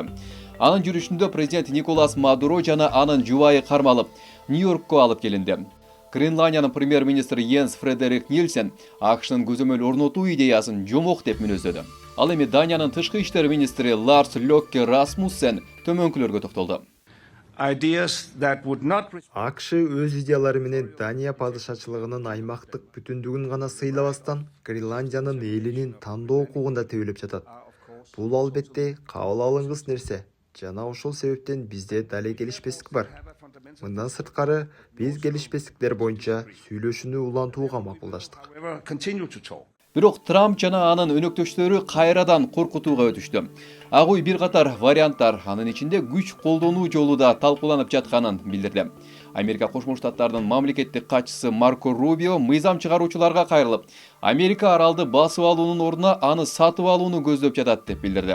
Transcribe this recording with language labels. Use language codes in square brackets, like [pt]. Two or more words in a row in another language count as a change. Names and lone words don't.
[ky] Анын жүрүшүндө президент Николас Мадуро жана анын жубайы кармалып, Нью-Йоркко алып келинди. Гренландиянын премьер-министри Йенс Фредерик Нильсен AQShnын көзөмөл орнотуу идеясын жомок деп мүнөздөдү. Ал эми Даниянын тышкы иштер министри Ларс Лёкке Расмуссен төмөнкүлөргө токтолду. [en] ideas that would not [ky] АКШ өз идеялары менен Дания падышачылыгынын аймактык бүтүндүгүн гана сыйлабастан Гренландиянын элинин тандоо укугун да тебелеп жатат. Бул албетте кабыл алынгыс нерсе жана ошол себептен бизде дале келишпестик бар. Мындан сырткары биз келишпестиктер боюнча сүйлөшүүнү улантууга макулдаштык. [en] however continue to talk. [ky] Бирок Трамп жана анын өнөктөштөрү кайрадан коркутууга өтүштү. Агуй бир катар варианттар, анын ичинде күч колдонуу жолу да талкууланып жатканын билдирди. Америка Кошмо Штаттарынын мамлекеттик катчысы Марко Рубио мыйзам чыгаруучуларга кайрылып, Америка аралды басып алуунун ордуна аны сатып алууну көздөп жатат деп билдирди.